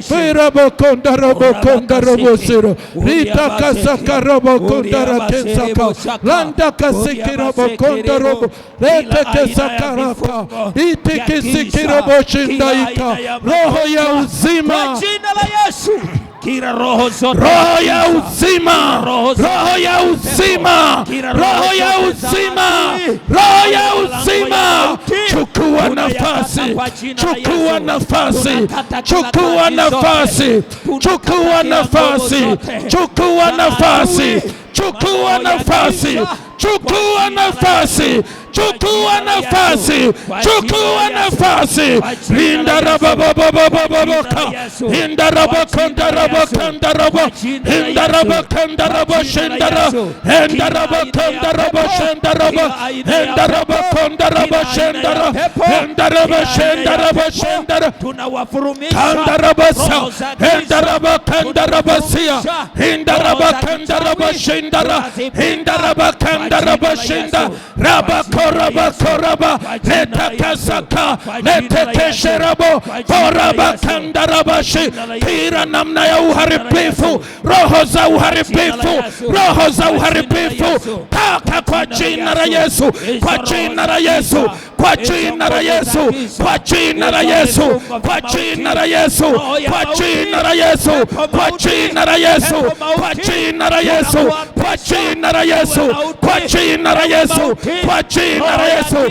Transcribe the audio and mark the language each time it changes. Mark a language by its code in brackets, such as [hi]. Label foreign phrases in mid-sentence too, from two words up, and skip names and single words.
[sw] Firabokondarabokondaraboseru, Rita kasakarabokondarakensaka, Landa kasikirabokondarobo, Rete kesakaraka, Itikisikiroboshindayika, Roho ya uzima. Kira roho zote, roho ya uzima, roho ya uzima, roho ya uzima, roho ya uzima. Chukua nafasi, chukua nafasi, chukua nafasi, chukua nafasi, chukua nafasi, chukua nafasi, chukua nafasi, chukua nafasi, chukua nafasi. Linda rababababababoka, linda rabakondarabakandarabu, linda rabakandaraboshindara, linda rabakandaraboshindarabu, linda rabakandaraboshindara, linda rabashindarabashindara, kandarabasa, linda rabakandarabasia, linda rabakandarabashindara, linda rabakandarabashinda, rabakorabakoraba, letakasaka, letekesherabo, korabakandarabashi. Kila namna ya uharibifu, roho za uharibifu, roho za uharibifu, toka kwa jina la Yesu, kwa jina la Yesu, kwa jina la Yesu, kwa jina la Yesu, kwa jina la Yesu, kwa jina la Yesu, kwa jina la Yesu, kwa jina la Yesu, kwa jina la Yesu, kwa jina la Yesu, kwa jina la Yesu.